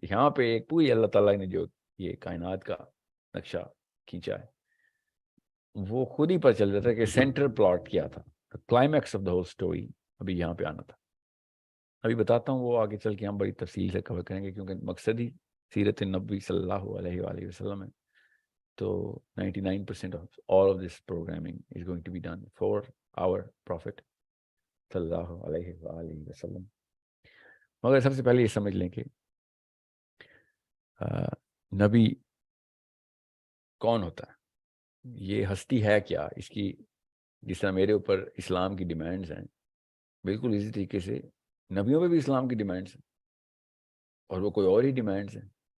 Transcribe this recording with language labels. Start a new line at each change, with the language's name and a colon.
Hindi: यहाँ पे एक पूरी अल्लाह ताला ने जो ये कायनात का नक्शा खींचा है वो खुद ही पता चल जाता है कि सेंटर प्लॉट क्या था,
English: climax of the whole story
Hindi: अभी यहाँ पे आना था. अभी बताता हूँ, वो आगे चल के हम बड़ी तफसील से कवर करेंगे क्योंकि मकसद ही सीरत नबी सल्लल्लाहु अलैहि वसल्लम है.
English: So 99% of all of this programming is going to be done for our Prophet sallallahu alaihi wasallam.
Hindi: मगर सबसे पहले ये समझ लें कि नबी कौन होता है, ये हस्ती है क्या, इसकी जिस तरह मेरे ऊपर इस्लाम की डिमांड्स हैं, बिल्कुल इसी तरीके से नबियों पे भी इस्लाम की डिमांड्स हैं और वो कोई और ही डिमांड्स हैं.